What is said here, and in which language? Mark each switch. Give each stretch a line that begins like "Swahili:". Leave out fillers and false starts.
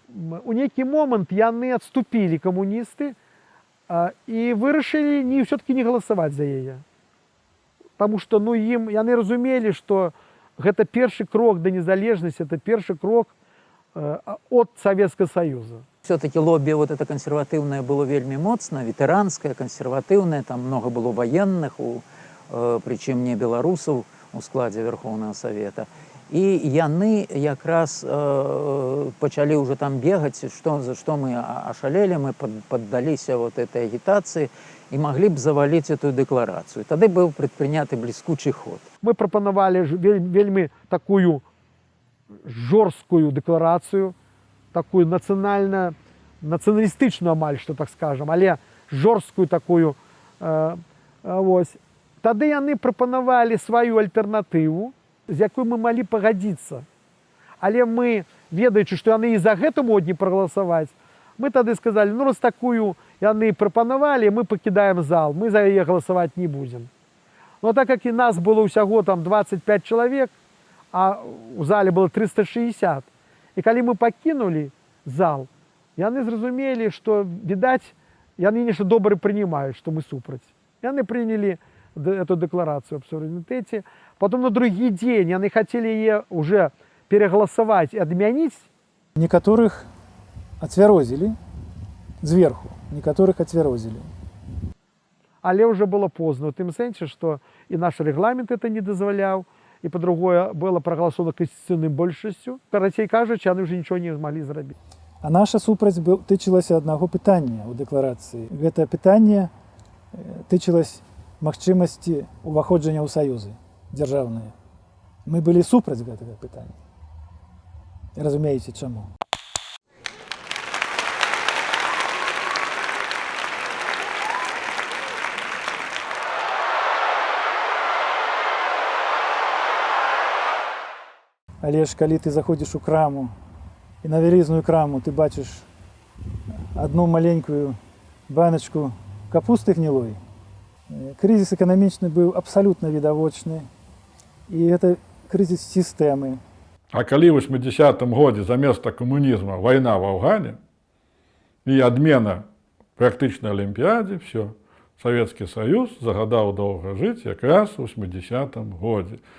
Belarusian: У нейкі момант яны адступілі камуністы і вырашылі
Russian: все-таки
Belarusian: не галасаваць за яе. Таму што ну, яны разумелі, што гэта першы крок да незалежнасці,
Russian: это
Belarusian: першы крок от Савецкага Саюза.
Russian: Все-таки лобби вот это консервативное было вельми моцно, ветеранское, консервативное, там много было военных, причем не белорусов у складе Верховного Совета.
Belarusian: І яны якраз пачалі ўжо там бегаць, за што мы ашалелі, мы паддаліся
Russian: вот этой
Belarusian: агітацыі і маглі б заваліць эту дэкларацыю. Тады быў прадпрыняты бліскучы ход. Мы прапанавалі вельмі такую жорсткую дэкларацыю, такую нацыяналістычную амаль, што так скажам, але жорсткую такую. Вось. Тады яны прапанавалі сваю альтэрнатыву, з якой мы малі пагадзіцца. Але мы, ведаючы, што яны і за гэта могуць не прагаласаваць, мы тады сказалі, ну раз такую яны прапанавалі, мы пакідаем зал, мы за яе галасаваць не будзем. Но так як і нас было ўсяго там 25 чалавек, а ў зале было 360, і калі мы пакінулі зал, яны зразумелі, што, відаць, яны нешта добра
Russian: прынимаюць,
Belarusian: што мы супраць.
Russian: Яны прынялі эту декларацию об суверенитете. Потом на другий день они хотели ее уже переголосовать и отменить. Некоторых отвярозили сверху, некоторых отвярозили. Але уже было поздно,
Belarusian: в тым сэнсе,
Russian: что и наш регламент это не дозволял, и по-другое было проголосовано конституционной большостью. Карацей кажучи, они уже ничего не могли сделать.
Belarusian: А наша супраць тычылася одного пытання ў дэкларацыі. Гэта пытанне тычылася магчымасці уваходжання ў саюзы дзяржаўныя. Мы былі супраць гэтага пытання. Разумееце, чаму? Але ж калі ты заходзіш у краму, і на вялізную краму ты бачыш одну маленькую баночку капусты гнілой, Крызіс эканамічны быў абсалютна відавочны. І гэта крызіс сістэмы. А калі ў 80-м годзе заместа камунізма вайна в Афгане і адмена практычнай алімпіядзе, все, Савецкі Саюз загадаў доўга жыць якраз у 80-м годзе.